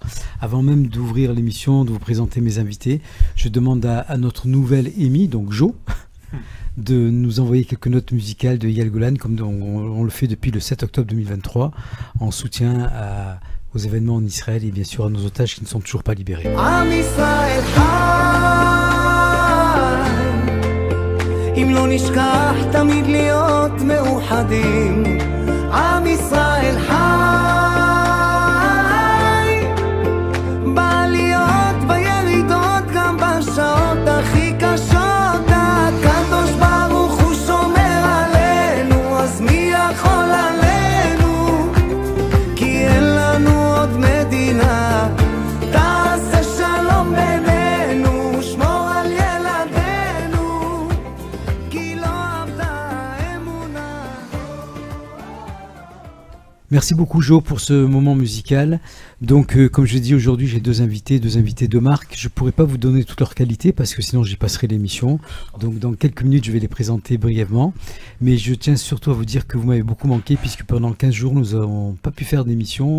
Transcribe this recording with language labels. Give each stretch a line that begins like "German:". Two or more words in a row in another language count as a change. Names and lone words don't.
French: Avant même d'ouvrir l'émission, de vous présenter mes invités, je demande à notre nouvelle Amy, donc Jo, de nous envoyer quelques notes musicales de Eyal Golan, comme on le fait depuis le 7 octobre 2023, en soutien aux événements en Israël et bien sûr à nos otages qui ne sont toujours pas libérés.
Hebrew: אם לא נשכח תמיד להיות מאוחדים עם ישראל חי בעליות בירידות גם בשעות הכי קשות הקדוש ברוך הוא שומר עלינו אז מי יכול עלינו כי אין לנו עוד מדינה תעשה שלום בינינו שמור על ילדינו
French: Merci beaucoup Jo pour ce moment musical. Donc comme je l'ai dit aujourd'hui, j'ai deux invités de marque. Je ne pourrais pas vous donner toutes leurs qualités parce que sinon j'y passerai l'émission. Donc dans quelques minutes je vais les présenter brièvement. Mais je tiens surtout à vous dire que vous m'avez beaucoup manqué puisque pendant 15 jours nous n'avons pas pu faire d'émission.